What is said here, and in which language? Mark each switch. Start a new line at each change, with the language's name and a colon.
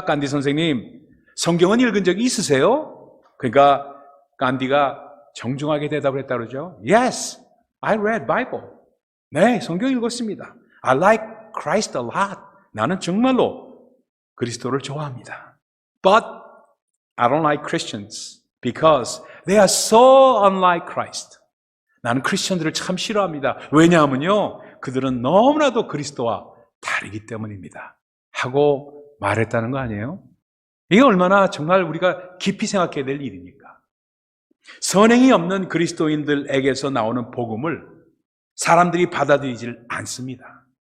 Korean: 간디 선생님, 성경은 읽은 적이 있으세요? 그러니까 간디가 정중하게 대답을 했다 그러죠.
English: Yes, I read Bible.
Korean: 네, 성경 읽었습니다.
English: I like Christ a lot.
Korean: 나는 정말로 그리스도를 좋아합니다.
English: But I don't like Christians because they are so unlike Christ.
Korean: 나는 크리스천들을 참 싫어합니다. 왜냐하면요, 그들은 너무나도 그리스도와 다르기 때문입니다. 하고 말했다는 거 아니에요? 이게 얼마나 정말 우리가 깊이 생각해야 될 일입니까? 선행이 없는 그리스도인들에게서 나오는 복음을 사람들이 받아들이질 않습니다.